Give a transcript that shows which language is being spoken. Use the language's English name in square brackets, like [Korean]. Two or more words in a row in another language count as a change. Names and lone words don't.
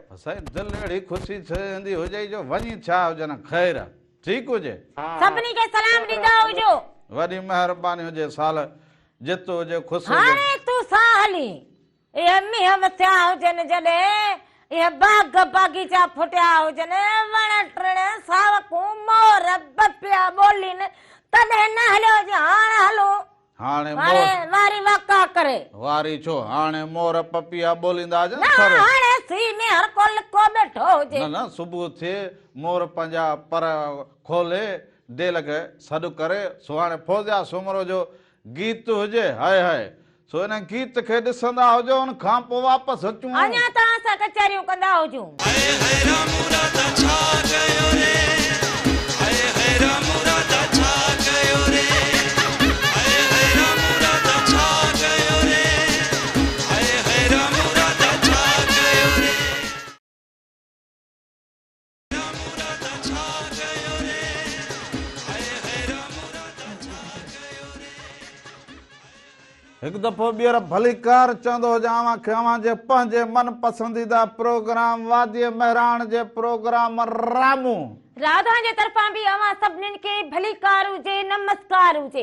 [Sindhi] साईं दिलि अहिड़ी ख़ुशी थींदी हुजे जो वञी छा हुजनि ख़ैर ठीकु हुजे सभिनी खे सलाम ॾींदा हुजो वॾी महिरबानी हुजे साल जितो हुजे ख़ुशि हुजे हाणे तूं सा हली इहे मींहं वथिया हुजनि जॾहिं इहे बाग बागीचा फुटिया हुजनि वण टिण सावकूं मोर बपिया ॿोलीनि तॾहिं न हलियो हुजे हाणे हलो हाणे वारी वाका करे वारी छो हाणे मोर पपीया ॿोलींदा हाणे सी में हर को लिको बैठो हुजे न सुबुह थिए मोर पंहिंजा पर खोले दिलि खे सॾु करे सो हाणे फौजिया सुमरो जो गीत हुजे हाय हाय सो हिन गीत खे ॾिसंदा हुजो हुन खां पोइ वापसि अचूं अञा तव्हां सां कचहरियूं कंदा हुजूं हाय हाय राम राधा छा कयो रे हाय हाय राम राधा छा कयो रे हाय हाय राम राधा छा कयो रे हाय हाय राम राधा छा कयो रे राम राधा छा कयो रे हाय हाय राम राधा छा कयो रे हिकु दफ़ो ॿीहर भलीकार चवंदो हुजां खे जे पंहिंजे मन पसंदीदा प्रोग्राम वादीअ महिराण जे प्रोग्राम रामू राधा जे तरफां बि अवां सभिनीनि खे भलीकार हुजे, नमस्कार हुजे।